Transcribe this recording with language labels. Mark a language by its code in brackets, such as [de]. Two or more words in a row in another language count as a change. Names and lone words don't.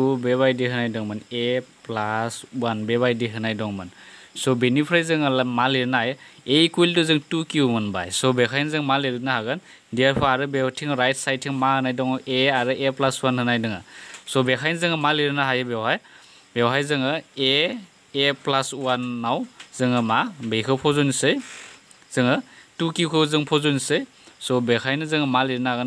[brx] बेबायदि होनाय दंमोन a प्लस 1 बेबायदि होनाय दंमोन स' बेनिफ्राय जोङो मा लिरनो हायो a [en] equal to [brx] जों 2q मोनबाय स' बेखायनो जों मा लिरनो हागोन देयरफोर आरो बेवथिं [en] right sidething [brx] मा होनाय दङ a आरो a प्लस 1 होनाय दङ स' बेखायनो जोङो मा लिरनो हायो बेवहाय जोङो a प्लस 1 आव जोङो मा बेखौ फज'नोसै जोङो 2q खौ जों फज'नोसै स' बेखायनो जोङो मा लिरनो हागोन